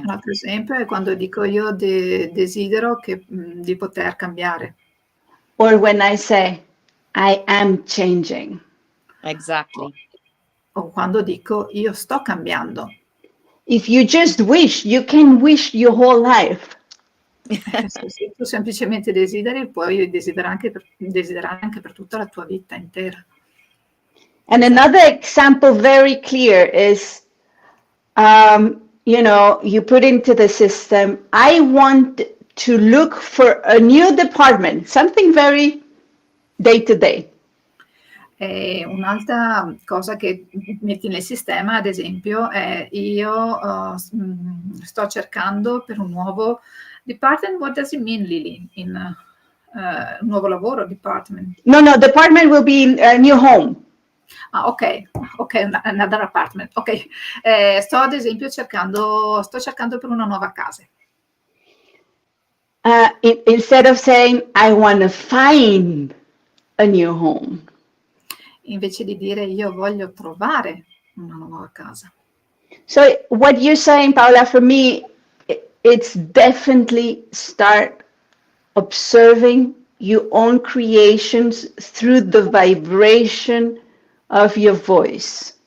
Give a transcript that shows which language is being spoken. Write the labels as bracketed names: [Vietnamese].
[Italian] Un altro esempio è quando dico io desidero di poter cambiare. [English] Or when I say, I am changing. Exactly. [Italian] O quando dico io sto cambiando. [English] If you just wish, you can wish your whole life. [Italian] Se tu semplicemente desideri, puoi desiderare anche per tutta la tua vita intera. [English] And another example very clear is, you put into the system, I want to look for a new department, something very day to day. [Italian] E un'altra cosa che metti nel sistema, ad esempio, è io sto cercando per un nuovo department. [English] What does it mean, Lily? [Italian] Un nuovo lavoro, [English] department? No, department will be a new home. Ah, ok, another apartment. [Italian] Ok, sto ad esempio cercando per una nuova casa. [English] Instead of saying, I want to find a new home. [Italian] Invece di dire io voglio trovare una nuova casa. [English] So what you're saying, Paola, for me, it's definitely start observing your own creations through the vibration of your voice.